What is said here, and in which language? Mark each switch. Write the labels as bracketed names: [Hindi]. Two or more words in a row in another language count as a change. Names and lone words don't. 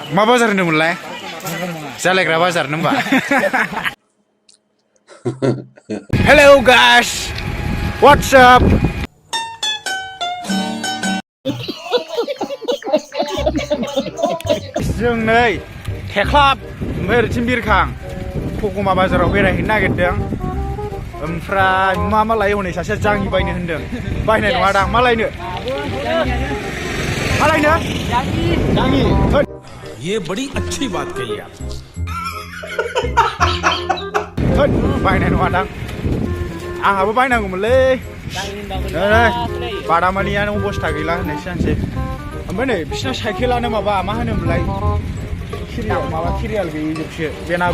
[Bodo] मा बाजार होनदोंमोनलाय? जालायग्रा बाजार नोंबा? [English] Hello guys, what's up? [Bodo] जों नै थेख्लाब ओमफ्राय ओरैथिं बिरखां खगमा बाजाराव बेरायहैनो नागिरदों। ओमफ्राय मा लायो हनै सासेया जाङि बायनो होनदों। बायनाय नङा दां, मा लायनो? मा लायनो? जाङि। [Hindi] ये बड़ी अच्छी बात कही आप। [Bodo] बायनाय नङा दां, आंहाबो बायनांगौमोनलै। बादामालियानो अबस्था गैला होननायसो जानोसै। ओमफ्राय नै बिसिना साइकेलानो माबा मा होनोमोनलाय, केरियाल गैयि जोबसो बेनाबो।